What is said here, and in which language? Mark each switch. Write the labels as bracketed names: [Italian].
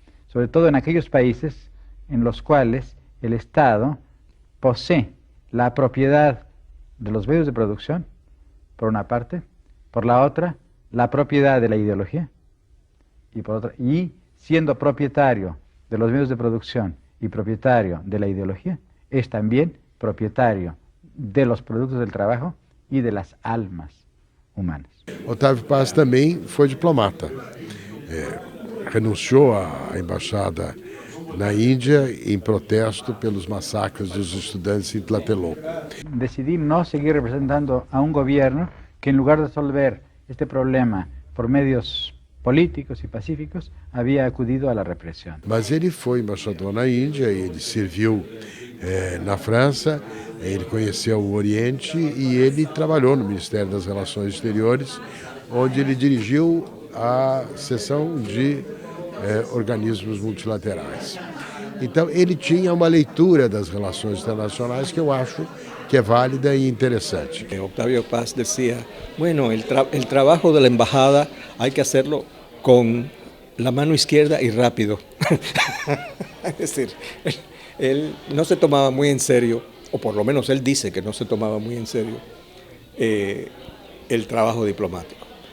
[Spanish] Sobre todo en aquellos países en los cuales el Estado posee la propiedad de los medios de producción, por una parte, por la otra, la propiedad de la ideología, y por otra, y siendo propietario de los medios de producción y propietario de la ideología, es también propietario de los productos del trabajo y de las almas humanas. [Portuguese] Otávio Paz também foi diplomata. Renunciou à embaixada na Índia em protesto pelos massacres dos estudantes em Tlatelolco. [Spanish] Decidí no seguir representando a un gobierno que en lugar de resolver este problema por medios políticos e pacíficos, havia acudido à repressão. [Portuguese] Mas ele foi embaixador na Índia, ele serviu na França, ele conheceu o Oriente e ele trabalhou no Ministério das Relações Exteriores, onde ele dirigiu a seção de organismos multilaterais. Então ele tinha uma leitura das relações internacionais que eu acho que es válida y interesante. [Spanish] Octavio Paz decía, bueno, el trabajo de la embajada hay que hacerlo con la mano izquierda y rápido. Es decir, él no se tomaba muy en serio, o por lo menos él dice que no se tomaba muy en serio el trabajo diplomático.